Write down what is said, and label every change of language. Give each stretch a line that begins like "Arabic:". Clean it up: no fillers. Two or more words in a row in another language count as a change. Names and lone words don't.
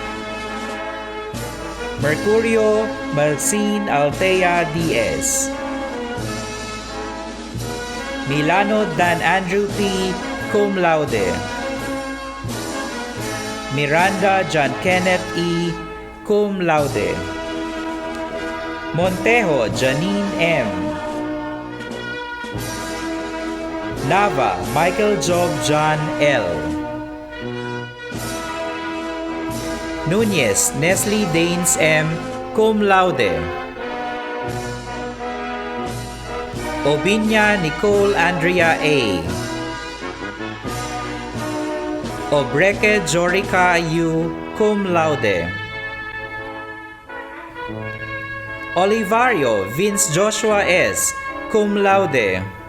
English: Mercurio Malcine Altea Diaz. Milano Dan Andrew P,
Latin: cum laude.
English: Miranda John Kenneth E,
Latin: cum laude.
English: Montejo Janine M. Nava Michael Job John L. Nunez Nestle Danes M,
Latin: cum laude.
English: Obinya Nicole Andrea A. Obreke Jorica U,
Latin: cum laude.
English: Olivario Vince Joshua S,
Latin: cum laude.